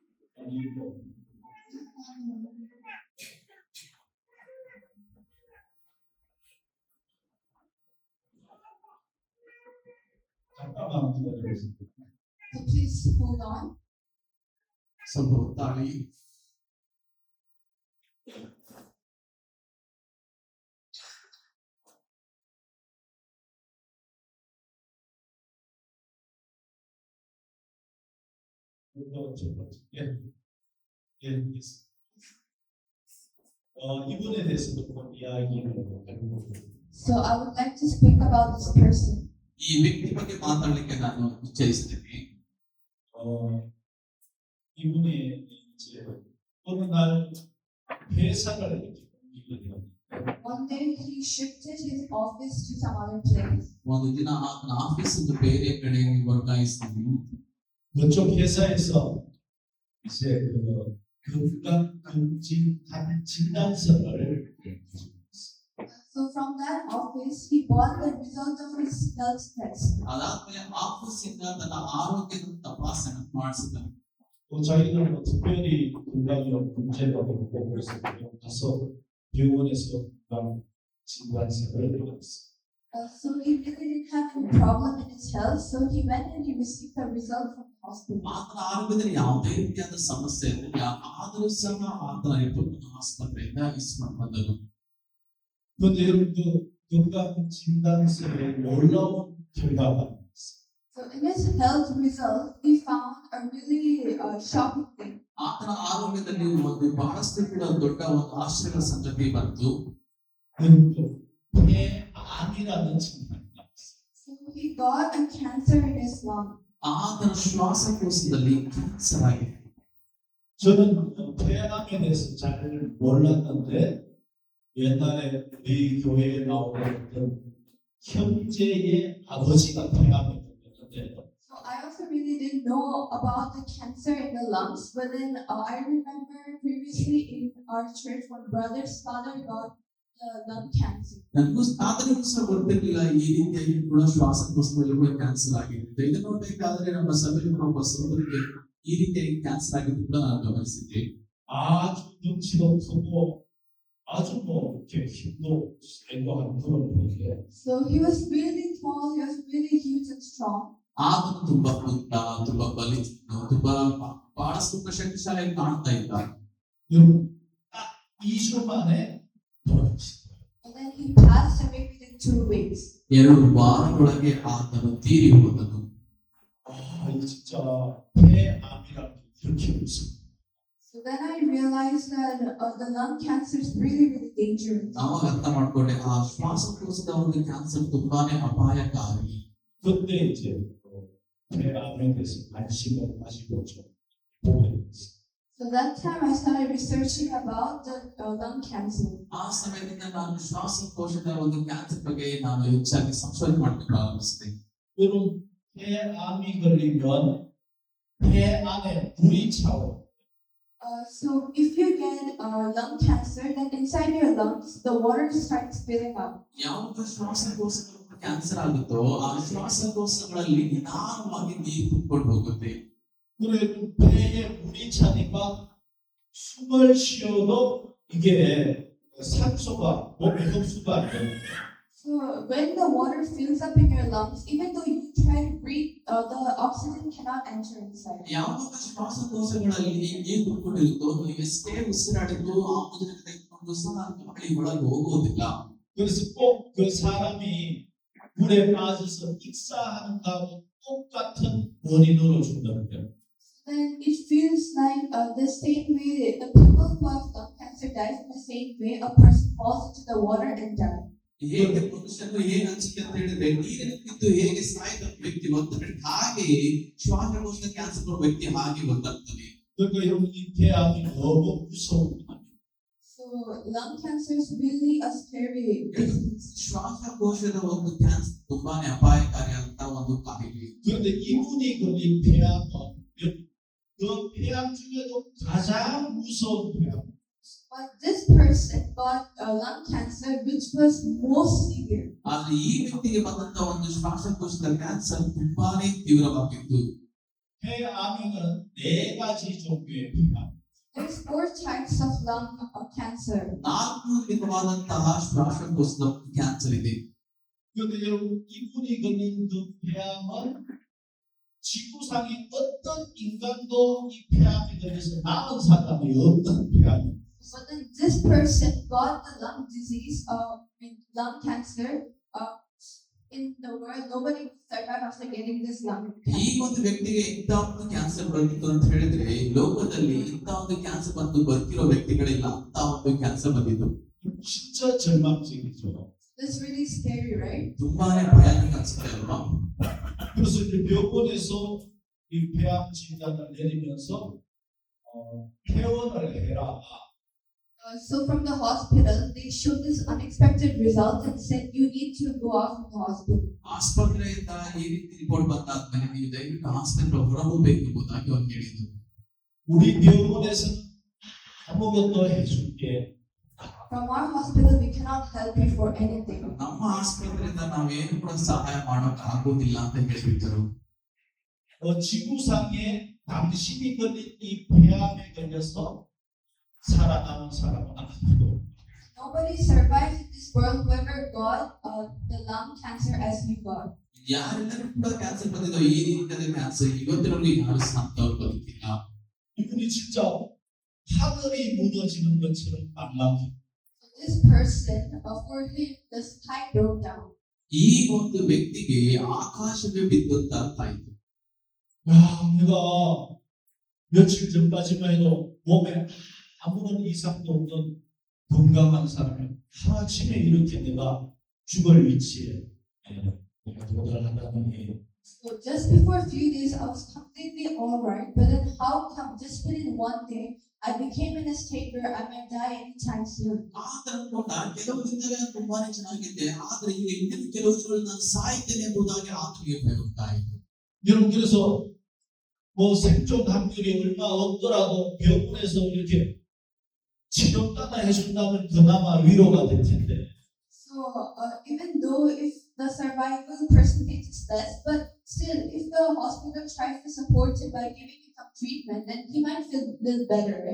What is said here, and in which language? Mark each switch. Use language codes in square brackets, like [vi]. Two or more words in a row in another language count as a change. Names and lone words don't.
[ko] 아니고 잠깐만 기다려주세요. [en] So please hold on. [kn] ಸ್ವಲ್ಪ ಹೊತ್ತಾಳಿ. [ko] 예, 예, 이분에 대해서 조금 이야기를 해보겠습니다. [en] So I would like to speak about this person. [kn] ಈ ವ್ಯಕ್ತಿ ಬಗ್ಗೆ ಮಾತಾಡಲಿಕ್ಕೆ ನಾನು ಇಚ್ಛಿಸ್ತೀನಿ. [ko] 이분이 이제 어느 날 회사를 이렇게 옮기게 됩니다. [en] One day he shifted his office to some other place. [kn] ಒಂದು ದಿನ ಆತನ ಆಫೀಸ್ ಬೇರೆ ಕಡೆ ವರ್ಗಾಯಿಸಿದ್ವಿ. [ko] 그쪽 회사에서 이제 진단서를 [en] So from that office, he bought the result of his health test. [kn] ಅದಾದ್ಮೇಲೆ ಆಫೀಸ್ ಇಂದ ತನ್ನ ಆರೋಗ್ಯದ ತಪಾಸಣೆ ಮಾಡಿಸಿದ್ದಾನೆ. [ko] 또 자기는 뭐 특별히 건강에 문제가 없고 그래서 그냥 가서 병원에서 진단서를 받았어요. [en] So he really didn't have a problem in his health, so he went and he received the result from the hospital. [kn] ಆತನ ಆರೋಗ್ಯದಲ್ಲಿ ಯಾವುದೇ ರೀತಿಯಾದ ಸಮಸ್ಯೆ ಇರಲಿಲ್ಲ, ಆದರೂ ಸಹ ಆತನ ರಿಪೋರ್ಟ್ ಆಸ್ಪತ್ರೆಯಿಂದ ಇಸ್ಕೊಂಡು ಬಂದರು. [ko] 그런데 여러분 그 건강 진단서에 놀라운 결과가 있어요. [en] So in his health result, we found a really shocking thing. [kn] ಆತನ ಆರೋಗ್ಯದಲ್ಲಿ ಒಂದು ಬಹಳಷ್ಟು ಕೂಡ ದೊಡ್ಡ ಒಂದು ಆಶ್ಚರ್ಯದ ಸಂಗತಿ ಬಂತು. [ko] 폐암이라는 증상이 나왔어요. [en] So he got a cancer in his lung. [kn] ಆತನ ಶ್ವಾಸಕೋಶದಲ್ಲಿ ಕ್ಯಾನ್ಸರ್ ಆಗಿದೆ. [ko] 저는 폐암에 대해서 잘 몰랐는데 옛날에 우리 교회에 나오는 어떤 형제의 아버지가 폐암에 걸렸는데 [en] So I also really didn't know about the cancer in the lungs, but then I remember previously in our church one brother's father got lung cancer. [kn] ನನಗೂ ಆತನಿಗೂ ಸಹ ಗೊತ್ತಿರಲಿಲ್ಲ ಈ ರೀತಿಯಾಗಿ ಕೂಡ ಶ್ವಾಸಕೋಶದಲ್ಲಿ ಕೂಡ ಕ್ಯಾನ್ಸರ್ ಆಗಿದೆ. ಇದನ್ನು ನೋಡಬೇಕಾದ್ರೆ ನಮ್ಮ ಸಭೆಯಲ್ಲಿ ಒಬ್ಬ ಸಹೋದರಿಗೆ ಈ ರೀತಿಯಾಗಿ ಕ್ಯಾನ್ಸರ್ ಆಗಿದ್ದು ಕೂಡ ನಾನು ಗಮನಿಸಿದ್ದೆ. [ko] 아주 덩치도 크고 아주 뭐 이렇게 힘도 센거 한 그런 분이에요. [en] So he was really tall, he was really huge and strong. [kn] ಆತನು ತುಂಬಾ ಉದ್ದ, ತುಂಬಾ ಬಲಿಷ್ಠ, ತುಂಬಾ ಬಹಳಷ್ಟು ಶಕ್ತಿಶಾಲಿಯಾಗಿ ಕಾಣ್ತಾ ಇದ್ದ. [ko] 여러분 딱 2주 만에 돌아가셨어요. [en] And then he passed away within 2 weeks. [kn] 2 ವಾರದೊಳಗೆ ಆತನು ತೀರಿ ಹೋದನು. [ko] 이거 진짜 폐암이라는 게 이렇게 무섭다. [en] So then I realized that the lung cancer is really, really dangerous. [kn] ಅವಾಗ ಅರ್ಥ ಮಾಡ್ಕೊಂಡೆ ಆ ಶ್ವಾಸಕೋಶದ ಒಂದು ಕ್ಯಾನ್ಸರ್ ತುಂಬಾನೇ ಅಪಾಯಕಾರಿ. [ko] 그때 이제 폐암에 대해서 관심을 가지고 좀 보게 됐어요. [en] So that time I started researching about the lung cancer. [kn] ಆ ಸಮಯದಿಂದ ನಾನು ಶ್ವಾಸಕೋಶದ ಒಂದು ಕ್ಯಾನ್ಸರ್ ಬಗ್ಗೆ ನಾನು ಹೆಚ್ಚಾಗಿ ಸಂಶೋಧನೆ ಮಾಡಲು ಪ್ರಾರಂಭಿಸಿದೆ. [ko] 여러분 폐암이 걸리면 폐 안에 물이 차오. [en] So if you get lung cancer, then inside your lungs the water starts filling up. [kn] ಯಾವಾಗ ಶ್ವಾಸಕೋಶದ ಕ್ಯಾನ್ಸರ್ ಆಗುತ್ತೋ ಆ ಶ್ವಾಸಕೋಶಗಳಲ್ಲಿ ನಿಧಾನವಾಗಿ ನೀರು ತುಂಬಿಕೊಂಡು ಹೋಗುತ್ತೆ. [ko] 그래 폐에 물이 차니까 숨을 쉬어도 이게 산소가 몸에 흡수가 안 돼요. [en] So when the water fills up in your lungs, even though you try to breathe, the oxygen cannot enter inside. [kn] ಯಾವಾಗ ಶ್ವಾಸಕೋಶಗಳಲ್ಲಿ ನೀರು ತುಂಬಿಕೊಂಡಿರುತ್ತೋ ನೀವು ಎಷ್ಟೇ ಉಸಿರಾಡಿದ್ರು ಆಮ್ಲಜನಕ ತೆಗೆದುಕೊಂಡು ಸಹ ಗಾಳಿ ಒಳಗೆ ಹೋಗೋದಿಲ್ಲ. [ko] 그래서 꼭 그 사람이 물에 빠져서 익사한다고 똑같은 원인으로 준다는데요. [en] Then it feels like the same way the people who have lung cancer dies in the same way a person falls into the water and dies. [kn] ಹೇಗೆ ಮನುಷ್ಯನು ಹೇಗೆ ಅನಿಸಿಕೆ ಅಂತ ಹೇಳಿದ್ರೆ ನೀರಿನ ಬಿದ್ದು ಹೇಗೆ ಸಾಯ್ದ ವ್ಯಕ್ತಿ ಗೊತ್ತಾಗ್ತದೆ, ಹಾಗೆಯೇ ಶ್ವಾಸಕೋಶದ ಕ್ಯಾನ್ಸರ್ ಬರುವ ವ್ಯಕ್ತಿ ಹಾಗೆ ಗೊತ್ತಾಗ್ತದೆ. [ko] 그러니까 여러분 이 폐암이 너무 무서운 거예요. [en] So lung cancer is really a scary disease. [kn] ಶ್ವಾಸಕೋಶದ ಒಂದು ಕ್ಯಾನ್ಸರ್ ತುಂಬಾನೇ ಅಪಾಯಕಾರಿ ಅಂತ ಒಂದು ಕಾಯಿಲೆ. [ko] 그런데 이분이 걸린 폐암은 그 폐암 중에도 가장 무서운 폐암. [en] But this person got lung cancer which was most severe. [kn] ಆದ್ರೆ ಈ ವ್ಯಕ್ತಿಗೆ ಬಂದಂತ ಒಂದು ಶ್ವಾಸಕೋಶದ ಕ್ಯಾನ್ಸರ್ ತುಂಬಾನೇ ತೀವ್ರವಾಗಿತ್ತು. [ko] 폐암에는 4가지 종류의 폐암. [en] There's 4 types of lung cancer. [kn] 4 ವಿಧವಾದಂತಹ ಶ್ವಾಸಕೋಶದ ಕ್ಯಾನ್ಸರ್ ಇದೆ. [ko] 그런데 여러분 이분이 걸린 그 폐암은 지구상에 어떤 인간도 이 폐암에 걸려서 남은 사람이 없는 폐암입니다. [en] But then this person got the lung disease, lung cancer, in the world, nobody survived after getting this lung [kn] ಈ [en] cancer. [kn] ಒಂದು ವ್ಯಕ್ತಿಗೆ ಇಂಥ ಒಂದು ಕ್ಯಾನ್ಸರ್ ಬಂದಿತ್ತು ಅಂತ ಹೇಳಿದ್ರೆ ಲೋಕದಲ್ಲಿ ಇಂಥ ಒಂದು ಕ್ಯಾನ್ಸರ್ ಬಂದು ಬದುಕಿರೋ ವ್ಯಕ್ತಿಗಳಿಲ್ಲ ಅಂತ ಒಂದು ಕ್ಯಾನ್ಸರ್ ಬಂದಿದ್ದು. [ko] 진짜 절망적이죠. [en] That's really scary, right? [kn] ತುಂಬಾನೇ ಭಯಾನಕ ಅನ್ಸುತ್ತೆ ಅಲ್ವಾ? [ko] 그래서 이제 병원에서 이 폐암 진단을 내리면서 퇴원을 해라. [en] So from the hospital, they showed this unexpected result and said you need to go out from the hospital. [kn] ಆಸ್ಪತ್ರೆಯಿಂದ ಈ ರೀತಿ ರಿಪೋರ್ಟ್ ಬಂದಾದ್ಮೇಲೆ ನೀವು ದಯವಿಟ್ಟು ಆಸ್ಪತ್ರೆ ಹೊರಗೋಗ್ಬೇಕು ಎಂಬುದಾಗಿ ಅವ್ರು ಹೇಳಿದ್ರು. [ko] 우리 병원에서는 아무것도 해줄 게 [en] From our hospital, we cannot help you for anything. [kn] ನಮ್ಮ ಆಸ್ಪತ್ರೆಯಿಂದ ನಾವೇನು ಕೂಡ ಸಹಾಯ ಮಾಡೋಕೆ ಆಗೋದಿಲ್ಲ ಅಂತ ಹೇಳಿಬಿಟ್ಟರು. [ko] 지구상에 당신이 걸린 이 폐암에 걸려서 살아남은 사람은 아무도 [en] Nobody survives in this world whoever got the lung cancer as you got. [kn] ಯಾರೆಲ್ಲರೂ ಕೂಡ ಕ್ಯಾನ್ಸರ್ ಬಂದಿದ್ದೋ ಈ ರೀತಿಯಾದ ಕ್ಯಾನ್ಸರ್ ಇವತ್ತಿನಲ್ಲಿ ಯಾರು ಸಾಂತವ್ರು ಬದುಕಿಲ್ಲ. [ko] 이분이 진짜 하늘이 무너지는 것처럼 말랑해. [en] So this person, for him, the sky broke down. [kn] ಈ ಒಂದು ವ್ಯಕ್ತಿಗೆ ಆಕಾಶವೇ ಬಿದ್ದಂತ ಅರ್ಥ ಆಯ್ತು. [ko] 야, 내가 며칠 전까지만 해도 몸에 아무런 이상도 없는 건강한 사람이 하루아침에 이렇게 내가 죽을 위치에 내가 도달한다는 게 [en] So just before a few days, I was completely alright. But then how come just within one day, I became in a state where I might die anytime soon? [kn] ಆದ್ರೆ ಕೂಡ ಕೆಲವು ದಿನಗಳ ತುಂಬಾನೇ ಚೆನ್ನಾಗಿದ್ದೆ. ಆದ್ರೆ ಈಗ ಇನ್ನೂ ಕೆಲವು ದಿನಗಳು ನಾನು ಸಾಯ್ತೇನೆ ಎಂಬುದಾಗಿ ಆತನಿಗೆ ಭಯ ಉಂಟಾಯಿತು. [ko] 여러분 그래서 뭐 생존 확률이 얼마 없더라도 병원에서 이렇게 치료 따라 해준다면 그나마 위로가 될 텐데 [en] So even though if the survival percentage is less, but still, if the hospital tries to support him by giving him some treatment, then he might feel a little better, right?